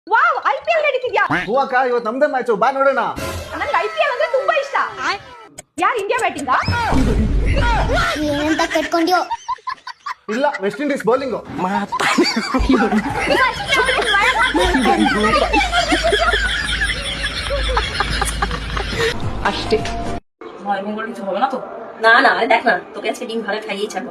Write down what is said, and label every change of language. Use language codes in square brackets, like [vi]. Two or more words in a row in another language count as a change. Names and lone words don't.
[kn] ವಾವ್, IPL ನಡೀತಿದ್ಯಾ? ಹೂ ಅಕ್ಕ, ಇವತ್ತು ನಮ್ದೇ ಮ್ಯಾಚ್, ಬಾ ನೋಡೋಣ. ನನಗೆ IPL ಅಂದ್ರೆ ತುಂಬಾ ಇಷ್ಟ. ಯಾರು ಇಂಡಿಯಾ ಬ್ಯಾಟಿಂಗಾ? ಏನಂತ ಕಟ್ಕೊಂಡ್ಯೋ? ಇಲ್ಲ, ವೆಸ್ಟ್ ಇಂಡೀಸ್ ಬೌಲಿಂಗು. [bn] আষ্টে ময়মঙ্গল কিছু হবে না তো? না না, দেখ না, তোকে আজকে ডিম ঘরে খাইয়েই ছাড়বো।